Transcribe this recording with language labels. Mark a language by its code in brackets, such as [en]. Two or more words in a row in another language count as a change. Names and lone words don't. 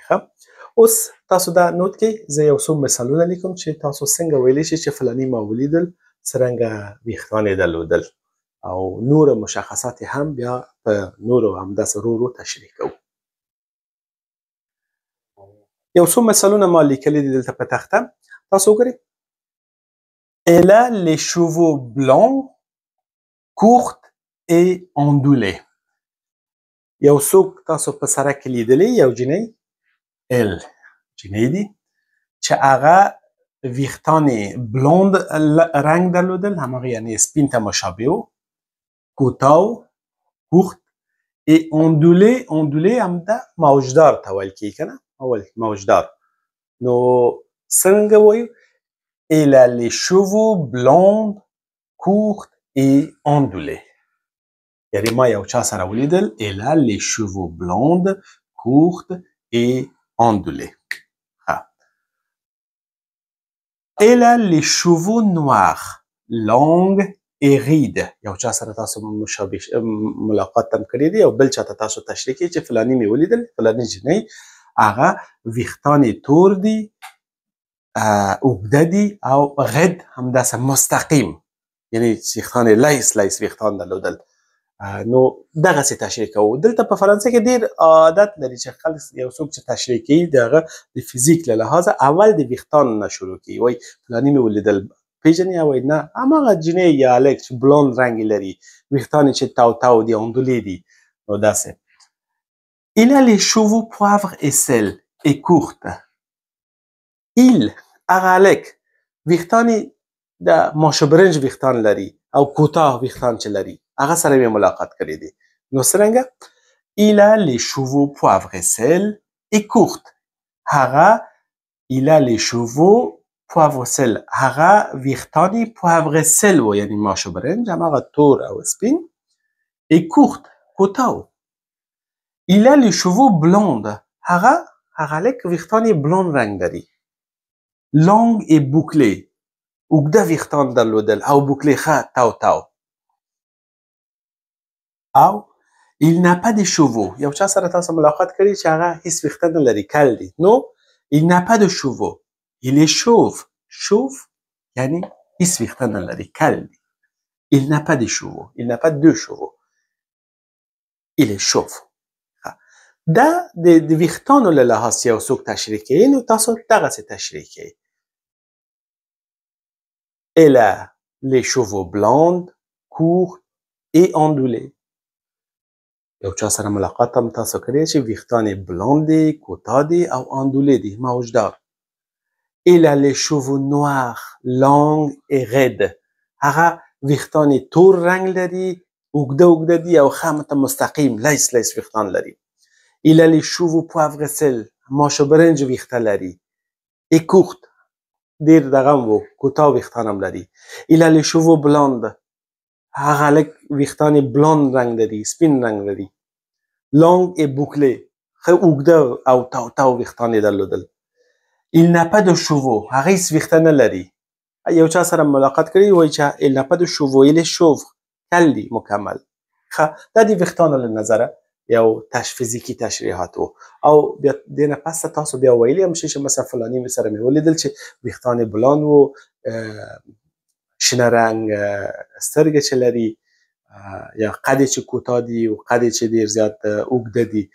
[ps] اوس تاسو دا نوت کړئ، زه یو څو مثالونه لیکم چې تاسو څنګه ویلی شئ چې فلاني ما ولیدل، څرنګه ویښتان یې درلودل، او نور مشخصات هم بیا په نورو همداسې ورو تشریح کوو. یو څو مثالونه ما لیکلي دي دلته په تخته، تاسو وګورئ. [fr] Elle a les cheveux blancs, courts et ondulés. [ps] یو څوک تاسو په سړک کې لیدلی، یو جینۍ، ال جینۍ دي چې هغه ویښتان یې بلوند رنګ درلودل، هماغه یعنې سپین ته مشابه و، کوتاه، کوخت، [fr] et ondulé [ps] همدا موجدار ته ویل کېږي که نه، موجدار. نو څنګه وایو؟ [fr] Elle a les cheveux blonds, courts et ondulés. [ps] یعنې ما یو چا سره ولیدل، [fr] Elle a les cheveux blonds, courts et ondulés. Elle a les cheveux noirs, longs et rides. [ps] یو چا سره تاسو مشابه ملاقات هم کړی دی، او بل چاته تاسو تشریح کړئ چې فلاني مې ولیدل، فلاني جینۍ هغه ویښتان یې تور دي، اوږده دي، او غد همداسې مستقیم، یعنې ویښتان یې لیس ویښتان درلودل. نو دغسې تشریح کوو. دلته په فرانسه کې ډېر عادت لري چې خلک یو څوک چې تشریح کوي د هغه د فزیک له لحاظه اول د ویښتانو نه شروع کوي، وایي فلاني مې ولیدل، پیژنې؟ وایي نه، هماغه جینۍ یا هلک چې بلوند رنګ یې لري، ویښتان یې چې تاو دي، اندولې دي. نو داسې. [fr] Il a les cheveux poivre et sel et courtes. [ps] Il هغه هلک ویښتان یې د ماشه برنج ویښتان لري او کوتاه ویښتان چې لري، هغه سره مې ملاقات کړی دی. نو څرنګه؟ [fr] Il a les cheveux poivre et sel et courtes. هغه Il a les cheveux poivre et sel، [ps] هغه ویښتان یې [fr] poivre et sel [ps] و، یعنې ماشه برنج، هماغه تور او سپین، [fr] et courtes کوتاه. Il a les cheveux blonds، [ps] هغه هلک ویښتان یې بلوند رنګ لري. [fr] Long et bouclé، [ps] اوږده ویښتان درلودل او بوکلې ښه تاو. [fr] او il n'a pas de cheveux، یو چا سره تاسو ملاقات کړي چې هغه هیڅ ویښته نه لري، کل دی. نو il n'a pas de cheveux، il est chauve. [ps] chauve یعنې هیڅ ویښته نه لري، کل دی. [fr] il n'a pas de cheveux، il n'a pas de cheveux، il est chauve. [ps] دا د ویښتانو له لحاظ یو څوک تشریح کوي، نو تاسو دغسې تشریح کوئ. [fr] Elle a les cheveux blonds, courts et ondulés. [ps] یو چا سره ملاقات هم تاسو کړی چې ویښتان یې بلوند دي، کوتاه دي او اندولې دي، موجدار. [fr] Elle a les cheveux noirs, longs et raides. [ps] هغه ویښتان یې تور رنګ لري، اوږده دي او ښه مستقیم لیس ویښتان لري. [fr] Il a les cheveux poivre et sel، [ps] ماشه برنج ویښته لري. [fr] Et courtes، [ps] ډېر دغه هم و، کوتاه ویښتان هم لري. [fr] Il a les cheveux blonds، [ps] هغه هلک ویښتان یې بلوند رنګ لري، سپین رنګ لري. [fr] Long et bouclé، [ps] ښه اوږده او تاو ویښتان یې درلودل. [fr] Il n'a pas de cheveux، [ps] هغه هیڅ ویښته نه لري. یو چا سره ملاقات کړی وایي چې [fr] el n'a pas de cheveux il est chauve [ps] کل دی مکمل. دا د ویښتانو له نظره یو فزیکي تشریحات و. او بیا دې نه پس تاسو بیا ویلی هم شئ چې مثلا فلاني سره مې ولیدل چې ویښتان یې بلان و، شنه رنګ سترګې چې لري، یا قد چې کوتاه دي او قد چې ډېر زیات اوږده دي.